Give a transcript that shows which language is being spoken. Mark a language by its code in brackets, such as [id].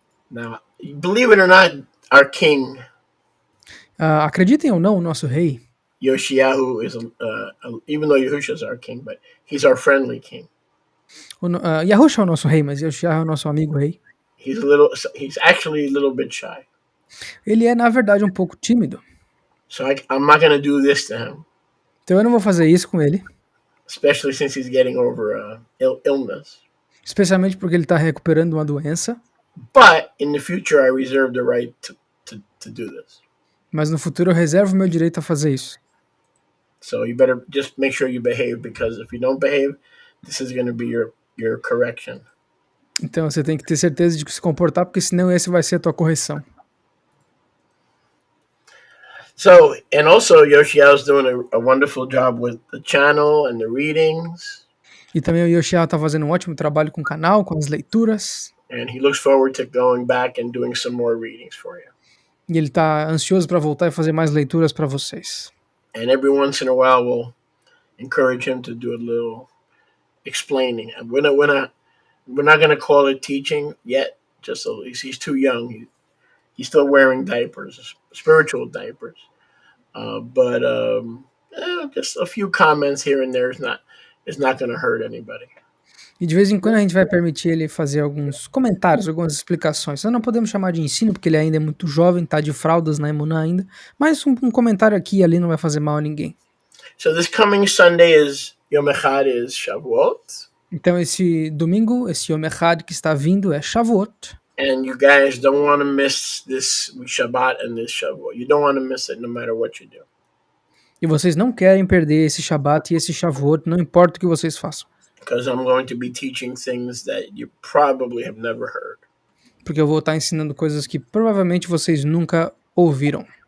[en] Now, believe it or not, our king, [pt] Acreditem ou não, o nosso rei, [en] Yoshiyahu, is, even though Yahusha is our king, but he's our friendly king. [pt] Yahusha é o nosso rei, mas Yoshiyahu é o nosso amigo rei. [en] He's actually a little bit shy. [pt] Ele é, na verdade, um pouco tímido. [en] So I'm not going to do this to him, [pt] Então eu não vou fazer isso com ele. [en] especially since he's getting over illness. [pt] Especialmente porque ele tá recuperando uma doença. [en] But in the future, I reserve the right to do this. [pt] Mas no futuro eu reservo meu direito a fazer isso. [en] So you better just make sure you behave, because if you don't behave, this is going to be your correction. [pt] Então você tem que ter certeza de que se comportar, porque senão esse vai ser a tua correção. [en] So, and also Yoshiao's doing a wonderful job with the channel and the readings. [pt] E também o Yoshiyahu tá fazendo um ótimo trabalho com o canal, com as leituras. [en] And he looks forward to going back and doing some more readings for you. [pt] E ele tá ansioso para voltar e fazer mais leituras para vocês. [en] And every once in a while, we'll encourage him to do a little explaining. We're not going to call it teaching yet. Just he's too young. He's still wearing diapers, spiritual diapers. But just a few comments here and there is not going to hurt anybody. [pt] E de vez em quando a gente vai permitir ele fazer alguns comentários, algumas explicações. Nós não podemos chamar de ensino, porque ele ainda é muito jovem, tá de fraldas na Emuná ainda. Mas um comentário aqui e ali não vai fazer mal a ninguém. [en] So this coming Sunday is Yom Echad is Shavuot. [pt] Então esse domingo, esse Yom Echad que está vindo é Shavuot. [en] And you guys don't want to miss this Shabbat and this Shavuot. You don't want to miss it no matter what you do. [pt] E vocês não querem perder esse Shabbat e esse Shavuot, não importa o que vocês façam. [en] Because I'm going to be teaching things that you probably have never heard. [pt] Porque eu vou estar ensinando coisas que provavelmente vocês nunca ouviram.